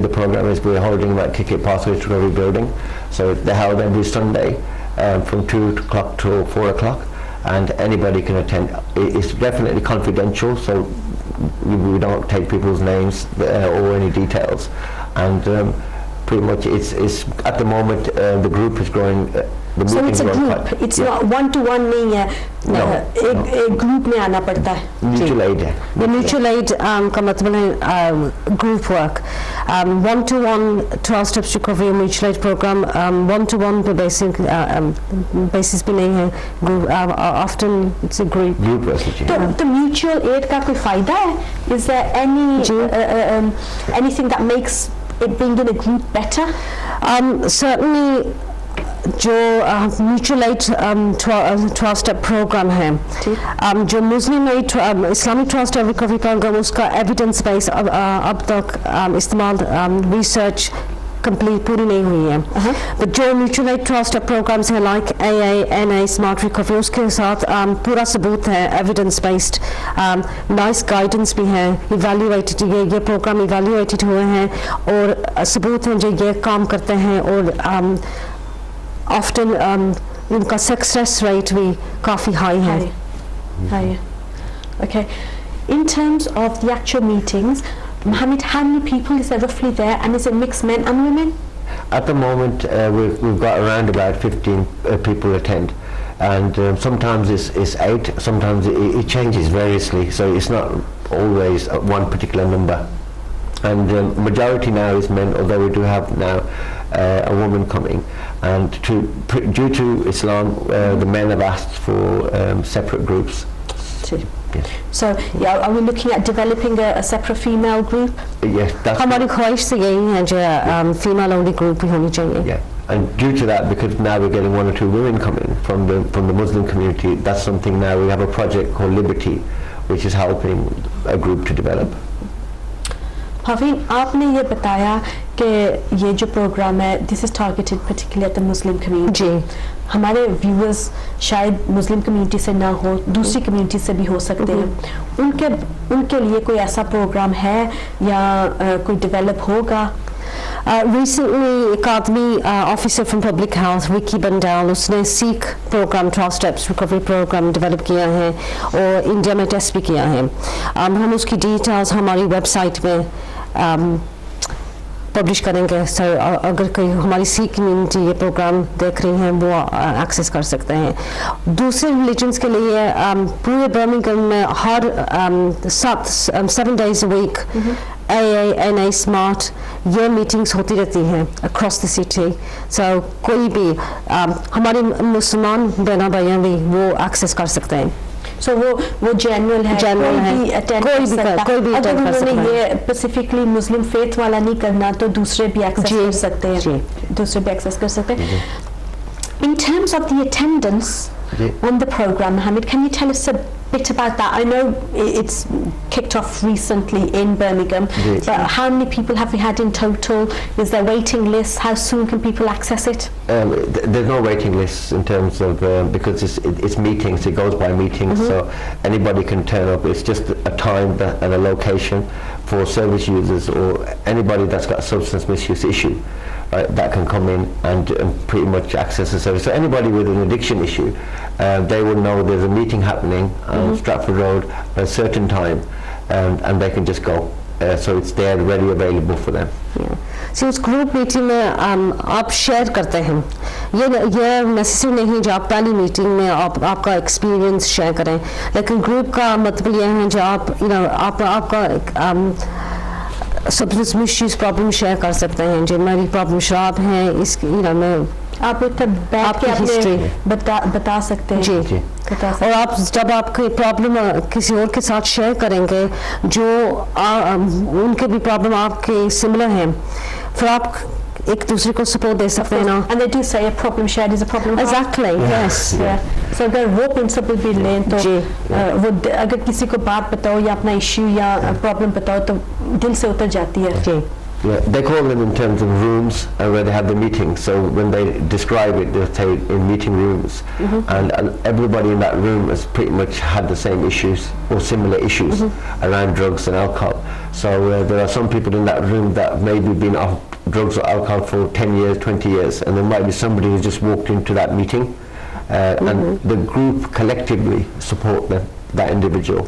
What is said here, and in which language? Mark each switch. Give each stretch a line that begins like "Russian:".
English: The program is we're holding them at Kickit Pathway to Recovery building, so they're held every Sunday from 2 o'clock to 4 o'clock, and anybody can attend. It's definitely confidential, so we don't take people's names or any details, and pretty much it's at the moment the group is growing. So it's a group. It's not one-to-one
Hindi: नहीं है. एक group में आना पड़ता है. Mutual aid है. The mutual aid का मतलब है group work.
English: One-to-one 12 steps recovery mutual aid program.
Hindi: One-to-one पे basis भी नहीं है.
English: Often it's a group. Group work.
Hindi: तो mutual aid का कोई फायदा है?
English: Is there anything that makes it being in a group better?
Hindi: Certainly जो म्यूचुअल एड 12 स्टेप प्रोग्राम है, जो मुस्लिम add Islamic 12 step recovery programme उसका एविडेंस बेस अब तक इस्तेमाल रिसर्च कंप्लीट पूरी नहीं हुई है. बट जो म्यूचुअल एड 12 स्टेप प्रोग्राम्स हैं like AA, NA, smart recovery, उसके साथ पूरा सबूत है, एविडेंस बेस्ड, नाइस गाइडेंस भी है, इवैल्यूएटेड, ये प्रोग्राम इवैल्यूएटेड हुए हैं और सबूत हैं जो ये काम करते हैं, और often उनका सक्सेस रेट भी काफ़ी हाई है.
English: Okay. In terms of the actual meetings, Mohammed, how many people is there roughly there, and is it mixed men and women? At the moment we've got around about 15 people attend, and sometimes it's 8, sometimes it changes variously, so it's not always one particular number. and majority now is men, although we do have now a woman coming, and due to Islam the men have asked for separate groups. Yes. So yeah, are we looking at developing a separate female group? Yes, that's
Hindi: हमारी ख्वाहिश तो यही है जो female only group भी होनी चाहिए.
English: yeah. And due to that, because now we're getting 1 or 2 women coming from the Muslim community, that's something now we have a project called Liberty, which is helping a group to develop.
Hindi: Hafeen, आपने ये बताया कि ये जो programme है,
English: this is targeted particularly at the Muslim community.
Hindi: जी. हमारे viewers शायद Muslim community से ना हो, दूसरी कम्युनिटी से भी हो सकते हैं. उनके लिए कोई ऐसा प्रोग्राम है या कोई डेवलप होगा? Recently, एक आदमी officer from public health Vicky Bandal, उसने सीख programme 12 steps recovery programme develop किया है और इंडिया में टेस्ट भी किया है. हम उसकी डिटेल्स हमारी वेबसाइट में पब्लिश करेंगे. सर अगर कोई हमारी सिख कम्युनिटी ये प्रोग्राम देख रही हैं वो एक्सेस कर सकते हैं. दूसरे रिलीजन्स के लिए पूरे बर्मिंघम में हर
English: 7 days a week
Hindi: AA smart ये मीटिंग्स होती रहती हैं अक्रॉस द सिटी. सो कोई भी हमारे मुसलमान बहना भाइयाँ भी वो एक्सेस कर सकते हैं. So वो जनरल है, कोई भी अटेंड कर सकता है. अगर उन्होंने ये स्पेसिफिकली मुस्लिम फेथ वाला नहीं करना तो दूसरे भी एक्सेस कर सकते हैं. दूसरे भी एक्सेस कर सकते हैं.
English: In terms of the attendance on the program, Mohammed, can you tell us a bit about that? I know it's kicked off recently in Birmingham, but how many people have we had in total? Is there waiting lists? How soon can people access it? There's no waiting lists in terms of because it's meetings. It goes by meetings, so anybody can turn up. It's just a time and a location for service users or anybody that's got a substance misuse issue. That can come in and pretty much access the service. So anybody with an addiction issue, they will know there's a meeting happening on Stratford Road at a certain time, and they can just go. So it's there, ready, available for them.
Hindi: So उस group meeting में आप share करते हैं. ये necessary नहीं जो आप पहली मीटिंग में आपका एक्सपीरियंस शेयर करें, लेकिन ग्रुप का मतलब ये है जो आप आपका सब्सटेंस मिसयूज प्रॉब्लम शेयर कर सकते हैं. जो मेरी प्रॉब्लम शराब है, इसकी मैं आप बैठ के अपने बता सकते हैं. जी. और आप जब आपकी प्रॉब्लम किसी और के साथ शेयर करेंगे जो उनके भी प्रॉब्लम आपके सिमिलर हैं, फिर आप एक दूसरे को सपोर्ट दे सकते हैं ना.
English: And they do say a problem shared is a problem halved. Exactly. Yes.
Hindi: So अगर वो प्रिंसिपल भी लें तो वो अगर किसी को बात बताओ या अपना इश्यू या प्रॉब्लम बताओ तो दिल से उतर जाती है. जी.
English: Yeah, they call them in terms of rooms where they have the meetings. So when they describe it, they'll say in meeting rooms, and everybody in that room has pretty much had the same issues or similar issues around drugs and alcohol. So there are some people in that room that maybe been off drugs or alcohol for 10 years, 20 years, and there might be somebody who just walked into that meeting, and the group collectively support them, that individual.